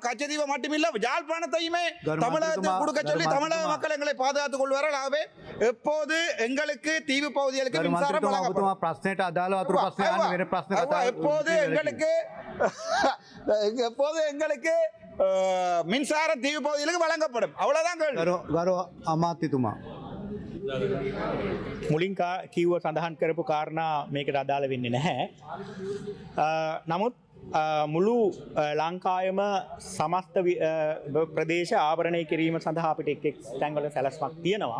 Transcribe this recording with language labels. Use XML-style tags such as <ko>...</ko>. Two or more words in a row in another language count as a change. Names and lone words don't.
<ta>கச்சதீவை மட்டுமில்லை, யாழ்ப்பாணத்தையுமே தமிழகத்தில் கொடுக்க சொல்லி தமிழக மக்கள் எங்களை பாதுகாத்துக் கொள்வார்கள். ஆகவே எப்போது எங்களுக்கு தீவு பகுதிகளுக்கு மின்சாரம் எப்போது எங்களுக்கு மின்சார தீவு பகுதிகளுக்கு வழங்கப்படும். අவ்வளவுதான்</ta> <si>අමාත්‍යතුමා මුලින් කිව්ව සඳහන් කරපු කාරණා මේකට අදාළ වෙන්නේ නැහැ. නමුත් මුළු ලංකාවම සමස්ත ප්‍රදේශ ආවරණය කිරීම සඳහා අපිට එක් තැන්වල සැලැස්මක් තියෙනවා.</si>